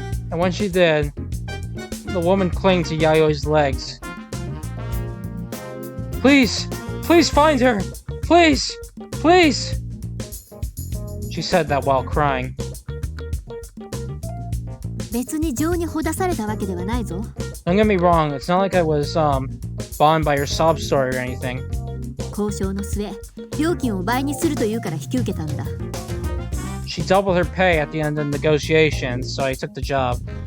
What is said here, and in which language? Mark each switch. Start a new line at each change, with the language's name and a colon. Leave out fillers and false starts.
English: And when she did, the woman clung to Yayoi's legs. Please! Please find her! Please! Please! She said that while crying.
Japanese: 別に情にほだされたわけではないぞ。
English: Don't get me wrong, it's not like I was bound by your sob story or anything.
Japanese: 交渉の末、料金を倍にするというから引き受けたんだ。
English: She doubled her pay at the end of negotiations, so I took the job.